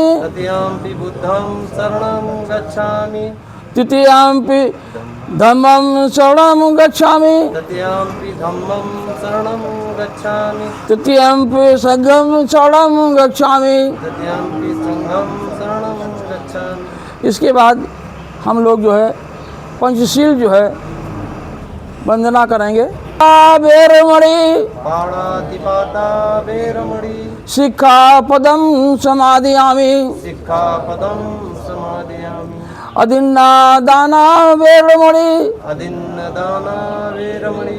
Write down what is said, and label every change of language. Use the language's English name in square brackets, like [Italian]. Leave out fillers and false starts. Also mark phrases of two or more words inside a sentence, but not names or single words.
[Pali] तृतीयंपि बुद्धं शरणं गच्छामि तृतीयंपि धम्मं शरणं गच्छामि तृतीयंपि धम्मं शरणं गच्छामि तृतीयंपि संघं शरणं गच्छामि। तृतीयंपि संघं शरणं गच्छामि। [Hindi] इसके बाद हम लोग जो है पंचशील जो है वंदना करेंगे। [Pali] बेरमणि पाणातिपाता वेरमणि शिक्षापदं समादयामि सिक्खापदं समादयामि अदिन्नादाना वेरमणि अदिन्नदाना वेरमणि